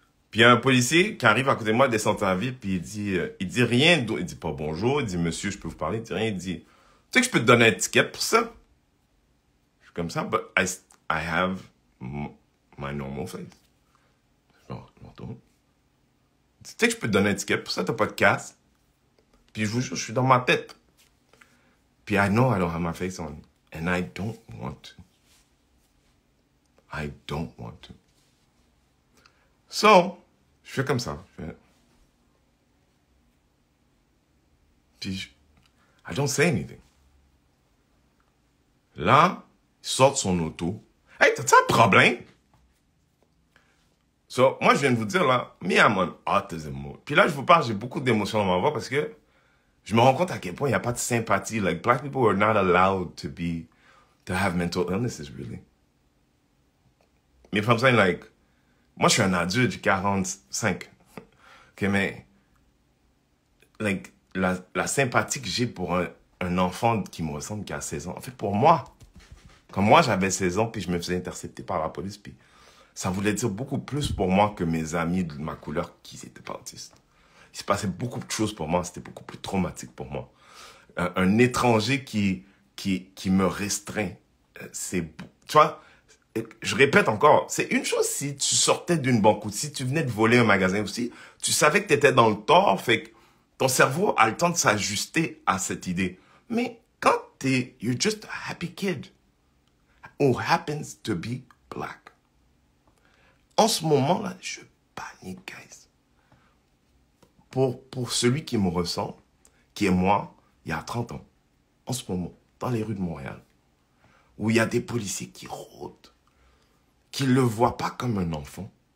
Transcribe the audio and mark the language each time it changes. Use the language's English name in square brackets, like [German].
[French] Puis il y a un policier qui arrive à côté de moi, descend à vie, puis il dit rien, il dit pas bonjour, il dit monsieur, je peux vous parler, il dit rien, il dit, tu sais que je peux te donner un ticket pour ça? Je suis comme ça, [English] but I have my normal face. [French] Je m'entends. Tu sais que je peux te donner un ticket pour ça, t'as pas de casse. Puis je vous jure, je suis dans ma tête. [English] Puis I know I don't have my face on. And I don't want to. I don't want to. [French] So, je fais comme ça. [English] Puis I don't say anything. [French] Là, il sort de son auto. Hey, t'as-tu un problème? So, moi, je viens de vous dire, là, me, [English] I'm on autism mode. [French] Puis là, je vous parle, j'ai beaucoup d'émotions dans ma voix parce que je me rends compte à quel point il n'y a pas de sympathie. [English] Like, black people are not allowed to have mental illnesses, really. [French] Mais comme ça, like, moi, je suis un adulte, j'ai 45. OK, mais, like, la sympathie que j'ai pour un enfant qui me ressemble, qui a 16 ans, en fait, pour moi, quand moi, j'avais 16 ans, puis je me faisais intercepter par la police, puis ça voulait dire beaucoup plus pour moi que mes amis de ma couleur qui n'étaient pas autistes. Il se passait beaucoup de choses pour moi, c'était beaucoup plus traumatique pour moi. Un étranger qui me restreint, tu vois, je répète encore, c'est une chose si tu sortais d'une banque ou si tu venais de voler un magasin aussi, tu savais que tu étais dans le tort, fait que ton cerveau a le temps de s'ajuster à cette idée. Mais quand [English] you're just a happy kid who happens to be black. [French] En ce moment-là, je panique, guys. Pour celui qui me ressemble, qui est moi, il y a 30 ans, en ce moment, dans les rues de Montréal, où il y a des policiers qui rôdent, qui ne le voient pas comme un enfant,